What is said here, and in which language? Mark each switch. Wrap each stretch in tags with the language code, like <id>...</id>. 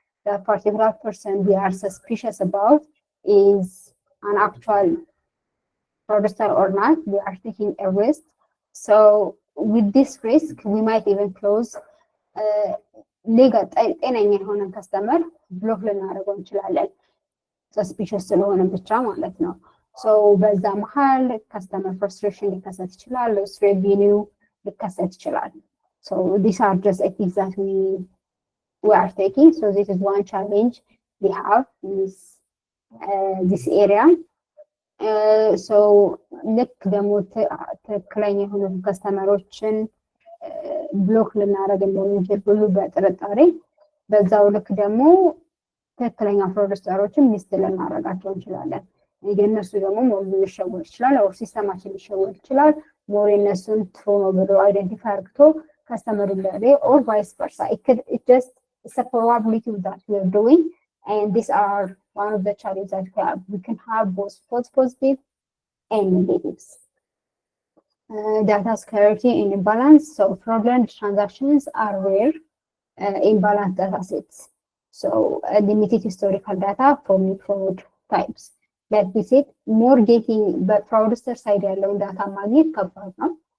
<en>The particular person we are suspicious about is an actual producer or not. We are taking a risk.</en> <am>So with this risk, we might even close legal ጤነኛ የሆነን ከስተመር ብሎክ ልናደርገው እንችላለን። ሰስፒሸስ ስለሆነ ብቻ ማለት ነው። ሶ በዛ መሀል ከስተመር ፍርስትሬሽን ሊከሰት ይችላል፣ ሎስ ሬቪኒው ሊከሰት ይችላል። ሶ ዲስ አር ጀስት ኤቲክስ ዛት we are taking.</am> <en>So this is one challenge we have in this area.</en> <am>So ልክ ደግሞ ትክክለኛ የሆኑ ከስተመሮችን ብሎክ ልናደርግ እንደምንችል ሁሉ በጥርጣሬ በዛው ልክ ደግሞ ትክክለኛ ፕሮዲውሰሮችን ሚስት ልናደርጋቸው እንችላለን። የእነሱ ደግሞ ሞር ሊሸወድ ይችላል፣ ኦር ሲስተማችን ሊሸወድ ይችላል። ሞር የእነሱን ትሩ ነው ብሎ አይደንቲፋይ አድርግቶ ከስተመሩ ላይ ኦር ቫይስ ቨርሳ it's a probability that we are doing, and these are one of the challenges that we have.</am> <en>We can have both false positive and negatives. Data scarcity and imbalance. So fraudulent transactions are rare, imbalanced data sets. So limited historical data from fraud types. Like we said, more getting the fraudster side alone data magnet ከባድ ነው።</en>